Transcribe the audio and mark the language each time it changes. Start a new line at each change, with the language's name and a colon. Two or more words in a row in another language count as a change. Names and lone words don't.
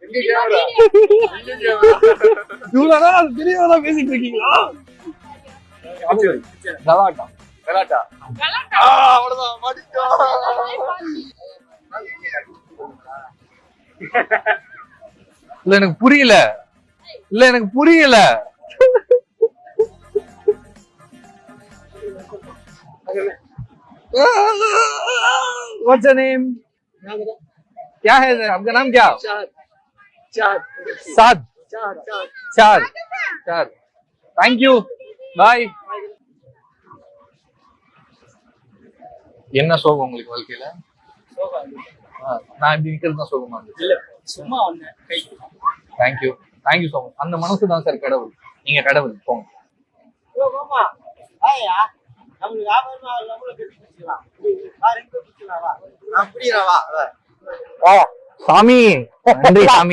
Tamil: இவ்வளவுதான் அது தெரியவதான் பேசிட்டு இருக்கீங்களா? கலாட்டா கலாட்டா அவ்வளவுதான் மாட்டிட்டோம். இல்ல எனக்கு புரியல. இல்ல எனக்கு புரியல.
English: What's your name?
Hindi: क्या है आपका नाम? क्या? साद. चार.
English: thank you.
Tamil: பாய். என்ன சோகம் உங்களுக்கு வாழ்க்கையில? நான் இப்படி நிக்கிறது தான் சோகமா இருந்துச்சு. இல்ல சும்மா வந்தேன்.
English: thank you so much.
Tamil: அந்த மனசு தான் சார் கடவுள். நீங்க கடவுள் போங்க. சாமி நன்றி சாமி.